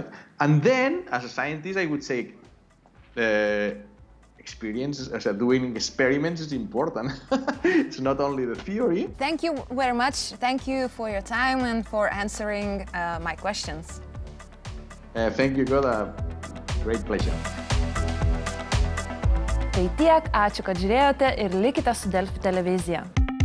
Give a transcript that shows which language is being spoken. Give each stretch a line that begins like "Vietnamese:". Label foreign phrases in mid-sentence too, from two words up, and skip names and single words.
English: And then, as a scientist, I would say experience, doing experiments is important. It's not only the theory. Thank you very much. Thank you for your time and for answering my questions. Thank you, God. A great pleasure.
Lithuanian: Tai tiek, ačiū, kad žiūrėjote ir likite su Delfi televizija.